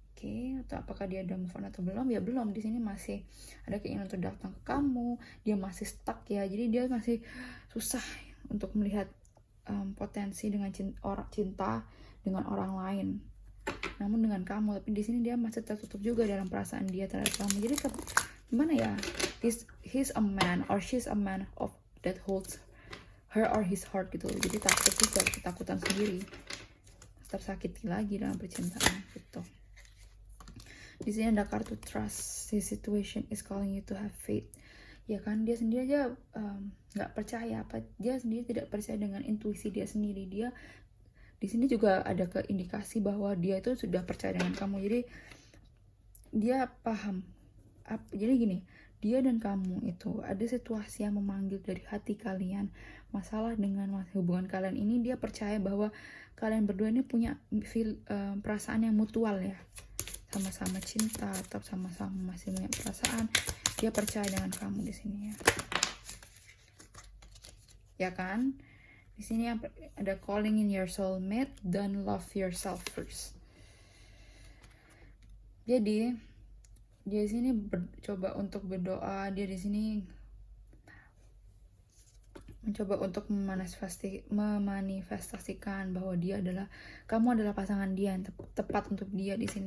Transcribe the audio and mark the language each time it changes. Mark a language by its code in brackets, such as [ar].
[id] Oke, atau apakah dia udah move on atau belum? Ya belum, di sini masih ada keinginan untuk datang ke kamu, dia masih stuck ya, jadi dia masih susah untuk melihat potensi dengan cinta dengan orang lain, namun dengan kamu. Tapi di sini dia masih tertutup juga dalam perasaan dia terhadap kamu. Jadi gimana ya, [en] he's a man or she's a man of that holds her or his heart [id] gitu. Jadi takut juga, ketakutan sendiri, tersakiti lagi dalam percintaan gitu. Di sini ada kartu trust. [en] The situation is calling you to have faith. [id] Ya kan, dia sendiri aja nggak percaya, dia sendiri tidak percaya dengan intuisi dia sendiri. Dia di sini juga ada keindikasi bahwa dia itu sudah percaya dengan kamu. Jadi dia paham. Jadi gini, dia dan kamu itu ada situasi yang memanggil dari hati kalian. Masalah dengan hubungan kalian ini, dia percaya bahwa kalian berdua ini punya perasaan yang mutual ya, sama-sama cinta atau sama-sama masih punya perasaan. Dia percaya dengan kamu di sini ya. Ya kan? Di sini ada [en] calling in your soulmate, don't love yourself first. [id] Jadi dia di sini coba untuk berdoa, dia di sini mencoba untuk memanifestasikan bahwa kamu adalah pasangan dia yang tepat untuk dia di sini.